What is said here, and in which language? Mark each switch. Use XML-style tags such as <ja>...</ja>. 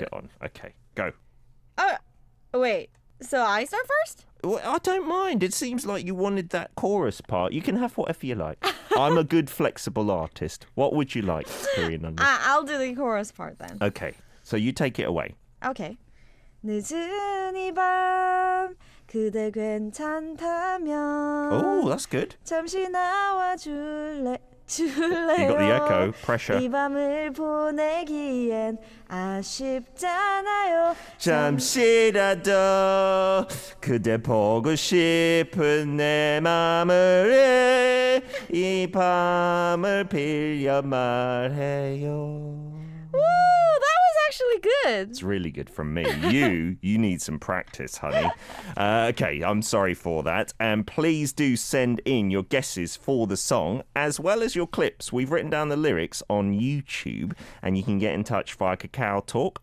<en>it on. Okay, go. Wait. So I start first? Well, I don't mind. It seems like you wanted that chorus part. You can have whatever you like. I'm a good flexible artist. What would you like, Korean Unnie? I'll do the chorus part then. Okay, so you take it away. Okay.</en> <ko>늦은 이 밤 그대 괜찮다면</ko> <en>Oh, that's good.</en> <ko>잠시 나와 줄래요?</ko> <en>You got the echo. Pressure.</en> <ko>이 밤을 보내기엔 아쉽잖아요. 잠시라도 그대 보고 싶은 내 맘을 이 밤을 빌려 말해요.</ko> <en>Woo, that was actually good. It's really good from me. You need some practice, honey. Okay, I'm sorry for that. And please do send in your guesses for the song as well as your clips. We've written down the lyrics on YouTube and you can get in touch via Kakao Talk.</en>